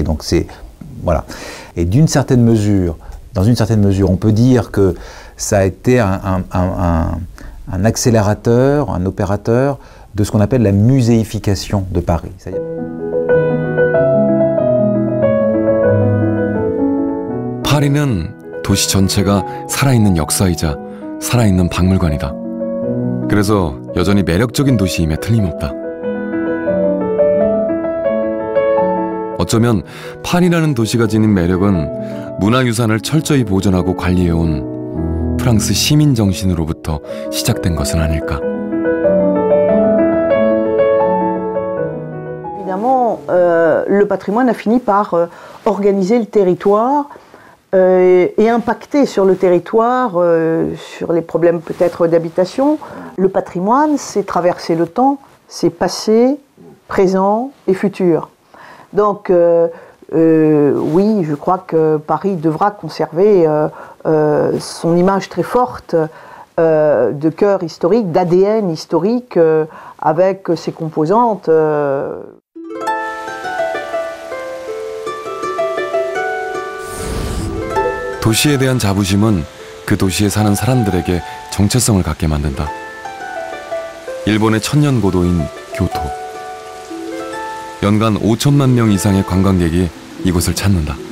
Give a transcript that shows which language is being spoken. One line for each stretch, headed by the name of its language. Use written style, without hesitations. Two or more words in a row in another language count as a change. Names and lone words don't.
French: Donc c'est voilà. Et dans une certaine mesure, on peut dire que ça a été un accélérateur, un opérateur de ce qu'on appelle la muséification de Paris.
Korean: 파리는 도시 전체가 살아있는 역사이자 살아있는 박물관이다. 그래서 여전히 매력적인 도시임에 틀림없다. 어쩌면 파리라는 도시가 지닌 매력은 문화유산을 철저히 보존하고 관리해온 프랑스 시민 정신으로부터 시작된 것은 아닐까.
French: Évidemment, le patrimoine a fini par organiser le territoire et impacter sur le territoire, sur les problèmes peut-être d'habitation. Le patrimoine, c'est traverser le temps, c'est passé, présent et futur. Donc, oui, je crois que Paris devra conserver son image très forte de cœur historique, d'ADN historique, avec ses composantes.
Korean: 도시에 대한 자부심은 그 도시에 사는 사람들에게 정체성을 갖게 만든다. 일본의 천년고도인 교토. 연간 5천만 명 이상의 관광객이 이곳을 찾는다.